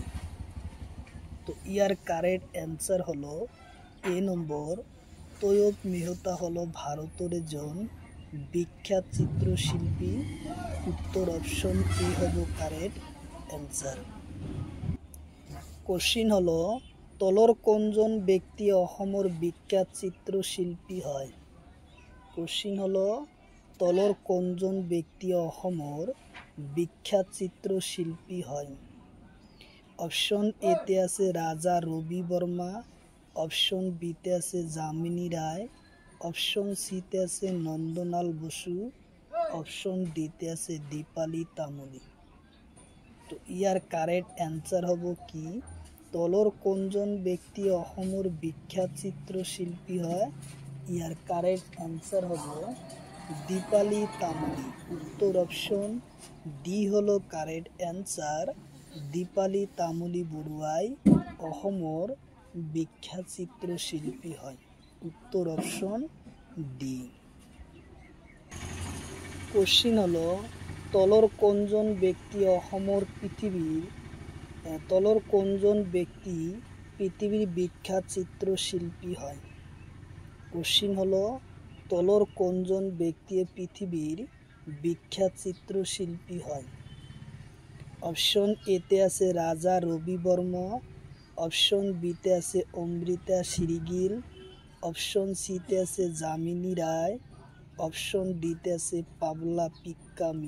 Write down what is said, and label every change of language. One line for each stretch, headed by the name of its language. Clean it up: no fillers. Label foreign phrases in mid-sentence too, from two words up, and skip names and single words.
Bangla: তো ইয়ার
English: correct answer
Bangla: হলো এ নম্বর, তৈয়ব মেহতা হলো ভারতের একজন বিখ্যাত চিত্রশিল্পী। উত্তর অপশন এ হলো
English: correct answer.
Assamese: কোশ্চিন হলো তলর কোনজন ব্যক্তি অসমৰ বিখ্যাত চিত্রশিল্পী হয়? কোশ্চিন হলো তলর কোনজন ব্যক্তি অসমৰ বিখ্যাত চিত্রশিল্পী হয়? অপশন এতে আছে রাজা রবি বর্মা, অপশন বিতে আছে যামিনী রায়, অপশন সিতে আছে নন্দলাল বসু, অপশন ডিতে আছে দীপালি তামুলী। তো ইয়ার
English: correct answer
Assamese: হব কি, তলর কোনজন ব্যক্তি অসমৰ বিখ্যাত চিত্রশিল্পী হয়? ইয়ার
English: correct answer
Assamese: হব দীপালি তামুলী।
Bangla: উত্তর অপশন ডি হলো
English: correct answer,
Assamese: দীপালি তামুলী বৰুৱাই অসমৰ বিখ্যাত চিত্রশিল্পী হয়। উত্তর অপশন ডি। কোশ্চিন হলো তলর কোনজন ব্যক্তি অসমৰ পৃথিবীর বিখ্যাত চিত্রশিল্পী হয়? কোশ্চিন হলো তলর কোনজন ব্যক্তি পৃথিবীর বিখ্যাত চিত্রশিল্পী হয়? অপশন এতে আছে রাজা রবি বর্মা, অপশন বিতে আছে অমৃতা শিরিগিল, অপশন সিতে আছে যামিনী রায়, অপশন ডিতে আছে পাবলা পিকামি।